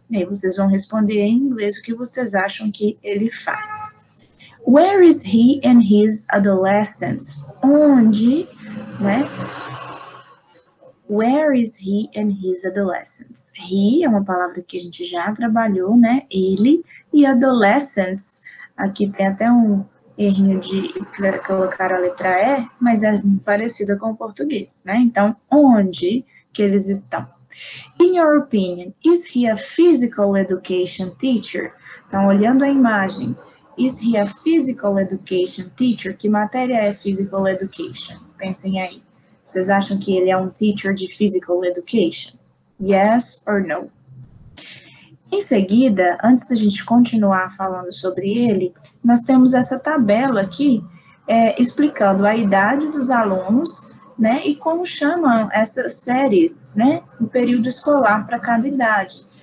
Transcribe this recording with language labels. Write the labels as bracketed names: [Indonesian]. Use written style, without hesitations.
[Portuguese] E aí vocês vão responder em inglês o que vocês acham que ele faz. [English] Where is he and his adolescents? [Portuguese] Onde, né? [English] Where is he and his adolescents? [Portuguese] He é uma palavra que a gente já trabalhou, né? Ele. E adolescents, aqui tem até um errinho de colocar a letra E, mas é parecida com o português, né? Então, onde que eles estão? [English] In your opinion, is he a physical education teacher? [Portuguese] Então, olhando a imagem, [English] is he a physical education teacher? [Portuguese] Que matéria é physical education? Pensem aí. Vocês acham que ele é um teacher de physical education? [English] Yes or no? [Portuguese] Em seguida, antes da gente continuar falando sobre ele, nós temos essa tabela aqui explicando a idade dos alunos, né, e como chamam essas séries, né, no período escolar para cada idade.